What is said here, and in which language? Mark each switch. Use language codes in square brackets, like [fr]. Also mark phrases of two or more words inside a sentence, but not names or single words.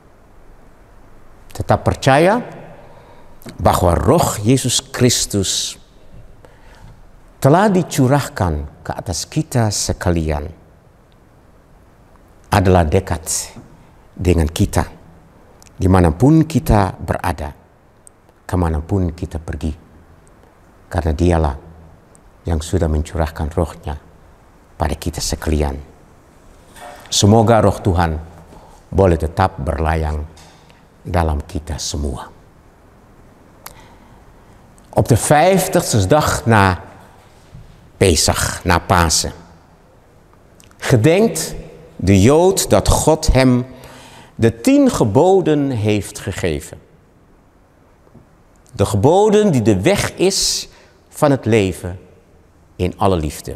[id] Tetap percaya bahwa Roh Yesus Kristus telah dicurahkan ke atas kita sekalian, adalah dekat dengan kita, dimanapun kita berada, kemanapun kita pergi. Karena dialah yang sudah mencurahkan Roh-Nya pada kita sekalian. Semoga Roh Tuhan boleh tetap berlayang dalam kita semua. [nl] Op de 50ste dag na Pesach, na Pasen, gedenkt de Jood dat God hem de 10 geboden heeft gegeven. De geboden die de weg is van het leven in alle liefde.